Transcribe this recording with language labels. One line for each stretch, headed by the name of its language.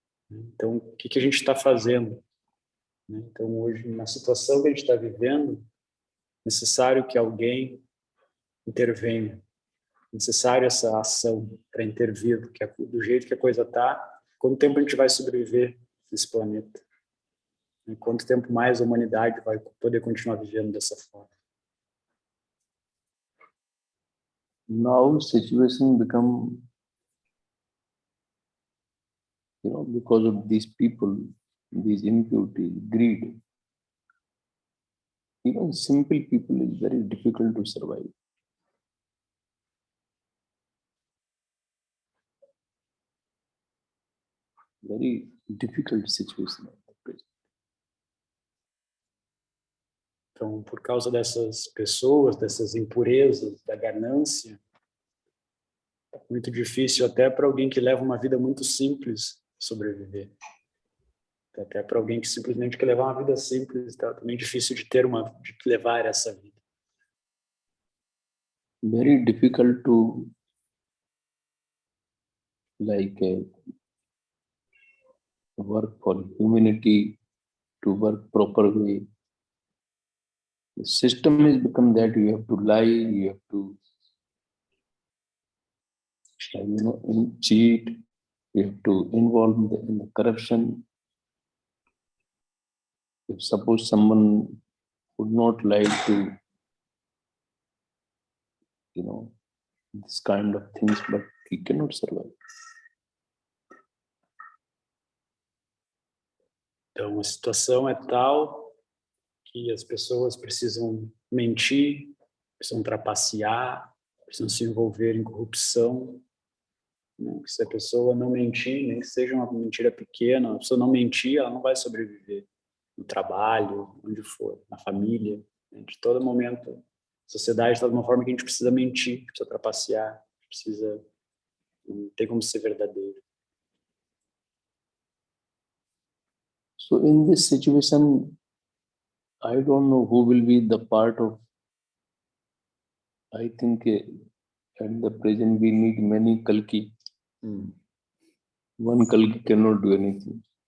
Portuguese: Então, o que a gente está fazendo? Então, hoje, na situação que a gente está vivendo, é necessário que alguém intervenha, é necessário essa ação para intervir, porque do jeito que a coisa está, quanto tempo a gente vai sobreviver nesse planeta? Quanto tempo mais a humanidade vai poder continuar vivendo dessa forma?
English: Now situation become, because of these people, these impurity, greed, even simple people is very difficult to survive. Very difficult situation at the present.
Portuguese: Então, por causa dessas pessoas, dessas impurezas, da ganância, é muito difícil até para alguém que leva uma vida muito simples sobreviver. Até para alguém que simplesmente quer levar uma vida simples, tá também difícil de levar essa vida.
English: Very difficult to work for humanity, to work proper way. The system has become that you have to lie, you have to cheat, you have to involve in the corruption. If suppose someone would not like to, this kind of things, but he cannot survive.
Portuguese: Então, a situação é tal que as pessoas precisam mentir, precisam trapacear, precisam se envolver em corrupção. Né? Se a pessoa não mentir, nem que seja uma mentira pequena, a pessoa não mentir, ela não vai sobreviver no trabalho, onde for, na família. Né? De todo momento, a sociedade está de uma forma que a gente precisa mentir, precisa trapacear, precisa, não tem como ser verdadeiro.
English: So in this situation, I don't know who will be the part of. I think at the present we need many Kalki. One Kalki cannot do anything.